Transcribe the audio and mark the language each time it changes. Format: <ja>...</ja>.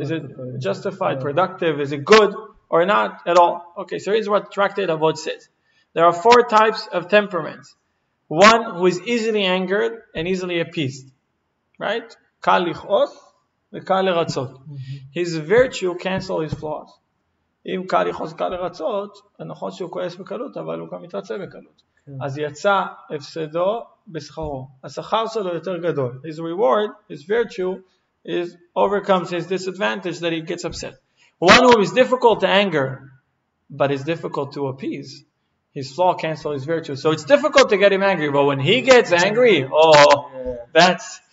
<en>Is it justified, productive? Is it good or not at all? Okay, so here's what Tractate Avot says. There are 4 types of temperaments. One who is easily angered and easily appeased. Right?</en> <he>Kal lichos v'kal leratzot.</he> <en>His virtue cancels his flaws.</en> <he>אם קל לכעוס קל לרצות, נכון שהוא כועס בקלות, אבל הוא גם מתרצה בקלות. אז יצא הפסדו בשכרו. השכר שלו יותר גדול.</he> <en>His reward, his virtue, overcomes his disadvantage that he gets upset. One who is difficult to anger, but is difficult to appease. His flaw cancels his virtue. So it's difficult to get him angry, but when he gets angry, that's...</en>